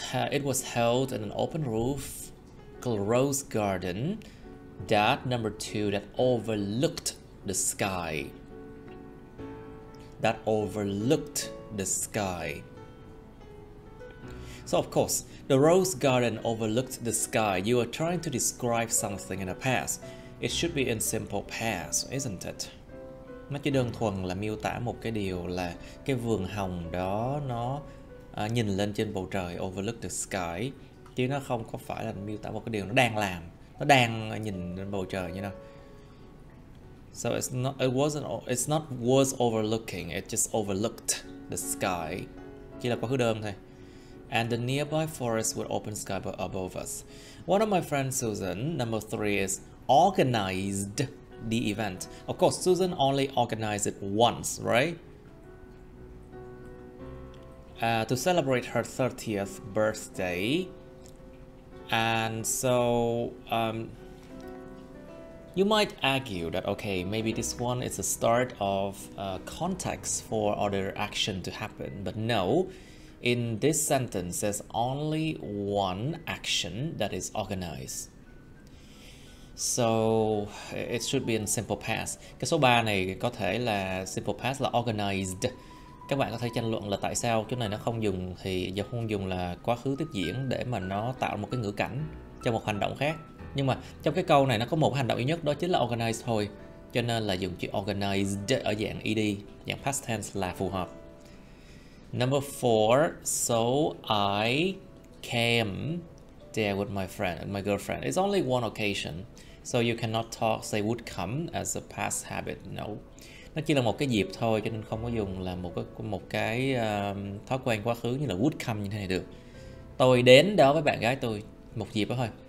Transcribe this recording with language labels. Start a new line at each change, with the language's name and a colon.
English: It was held in an open roof rose garden, that number 2, that overlooked the sky. That overlooked the sky. So of course, the rose garden overlooked the sky. You are trying to describe something in the past. It should be in simple past, isn't it?
Vietnamese: Nó chỉ đơn thuần là miêu tả một cái điều là cái vườn hồng đó nó nhìn lên trên bầu trời, overlook the sky, chứ nó không có phải là miêu tả một cái điều nó đang làm, nó đang nhìn lên bầu trời như nào.
English: So it's not was overlooking, it just overlooked the sky.
Vietnamese: Chỉ là quá khứ đơn thôi.
English: And the nearby forest with open sky above us. One of my friends, Susan, number 3, is organized the event. Of course, Susan only organized it once, right? To celebrate her 30th birthday. And so you might argue that, okay, maybe this one is a start of context for other action to happen, but no, in this sentence there's only one action that is organized. So it should be in simple past.
Vietnamese: Cái số 3 này có thể là simple past là organized. Các bạn có thể tranh luận là tại sao chỗ này nó không dùng, thì giờ không dùng là quá khứ tiếp diễn để mà nó tạo một cái ngữ cảnh cho một hành động khác. Nhưng mà trong cái câu này nó có một hành động duy nhất, đó chính là organize thôi. Cho nên là dùng chữ organized ở dạng ed, dạng past tense là phù hợp.
English: Number 4, so I came there with my girlfriend. It's only one occasion, so you cannot say would come as a past habit. No.
Vietnamese: Nó chỉ là một cái dịp thôi, cho nên không có dùng là một cái thói quen quá khứ như là would come như thế này được. Tôi đến đó với bạn gái tôi, một dịp đó thôi.